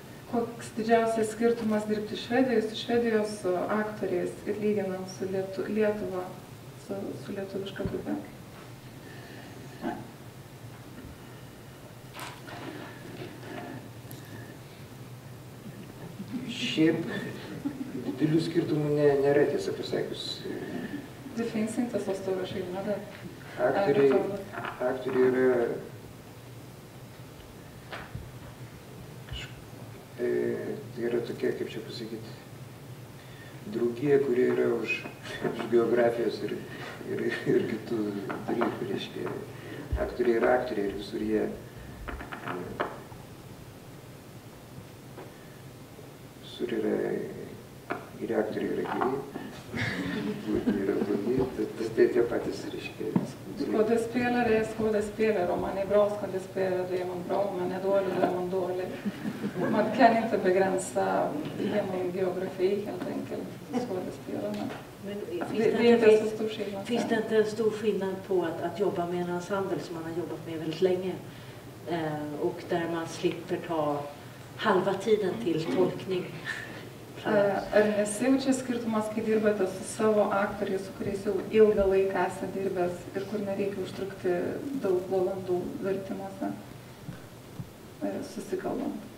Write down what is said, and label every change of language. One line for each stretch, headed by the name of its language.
Lithuanian: Koks didžiausias skirtumas dirbti Švedijoje su Švedijos aktoriais ir lyginant su Lietuva, su lietuviška grupe? Šiaip didelių skirtumų nėra, tiesą pasakius.
Swedish: Det finns inte så stora skillnader.
Lithuanian: Aktoriai yra tai yra tokia, kaip čia pasakyti, draugija, kurie yra už geografijos ir kitų dalykų, reiškia. Aktoriai yra aktoriai ir visur jie yra geri aktoriai yra geri, yra blogi, tai tie patys, reiškia.
Swedish: Skådespelare är skådespelare, om man är bra skådespelare då är man bra, om man är dålig då är man dålig. Man kan inte begränsa genom geografi helt enkelt skådespelarna. Det är inte så stor skillnad. Finns det inte en stor skillnad på att jobba med en ensemble som man har jobbat med väldigt länge och där man slipper ta halva tiden till tolkning?
Lithuanian: Ar nesijaučia skirtumas, kai dirbate su savo aktoriais, su kuriais jau ilgą laiką esate dirbęs ir kur nereikia užtrukti daug valandų vertimuose, susikalbant?